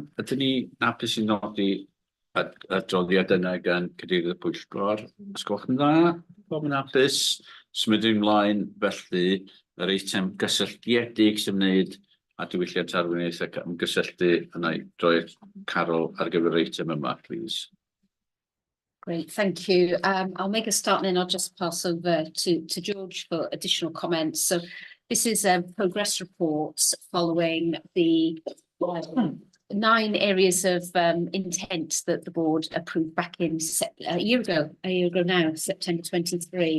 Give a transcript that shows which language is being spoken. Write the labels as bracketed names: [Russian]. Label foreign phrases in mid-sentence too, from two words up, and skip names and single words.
[Welsh] Ydyn ni hapus I nodi adroddiad yna gan cadeirydd y pwyllgor? Os gwelwch yn dda, bob yn hapus. Symudwn ymlaen felly yr eitem gysylltiedig sy'n wneud a diwylliant arweinydd ac ymgysylltu yna I droi Carol ar gyfer yr eitem yma, [English] please. Great, thank you. I'll make a start and then I'll just pass over to George for additional comments. So this is a progress report following the 9 areas of intent that the board approved back in a year ago now, September 23.